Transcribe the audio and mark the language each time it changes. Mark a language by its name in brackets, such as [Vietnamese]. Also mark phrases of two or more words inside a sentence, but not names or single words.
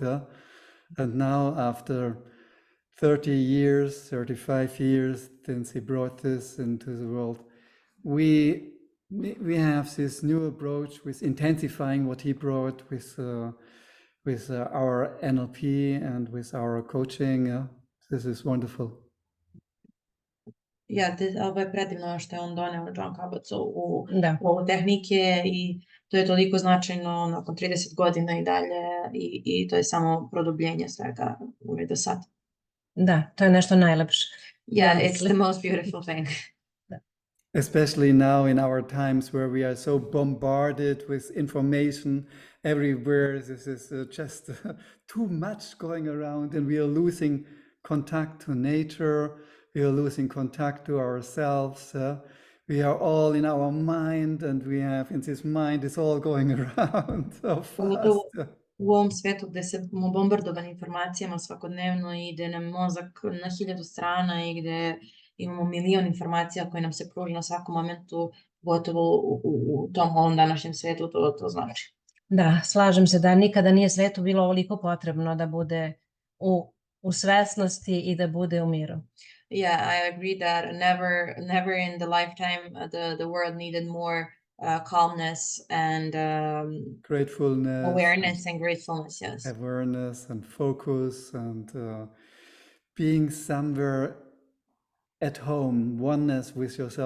[English] And now after 30 years, 35 years since he brought this into the world, we we have this new approach with intensifying what he brought with our NLP and with our coaching. This is wonderful. [Serbian] Ovo je predivno što je on doneo John Kabat u Da. ovu tehnike i to je toliko značajno nakon 30 godina i dalje i to je samo produbljenje svega uvijek do sad. Da, to je nešto najlepše. [English] Yeah, it's the most beautiful thing. Especially now in our times where we are so bombarded with information everywhere. This is just too much going around, and we are losing contact to nature. We are losing contact to ourselves. We are all in our mind, and we have in this mind is all going around so fast. [Serbian] U ovom svetu gde smo bombardovani informacijama svakodnevno i gde nam mozak na 1000 strana i gde imamo milion informacija koje nam se pruži na svakom momentu, gotovo u tom ovom današnjem svetu to znači. Da, slažem se da nikada nije svetu bilo ovoliko potrebno da bude u svesnosti i da bude u miru. [English] Yeah, I agree that never in the lifetime the world needed more calmness and gratefulness, awareness and gratefulness. Yes, awareness and focus and being somewhere at home, oneness with yourself.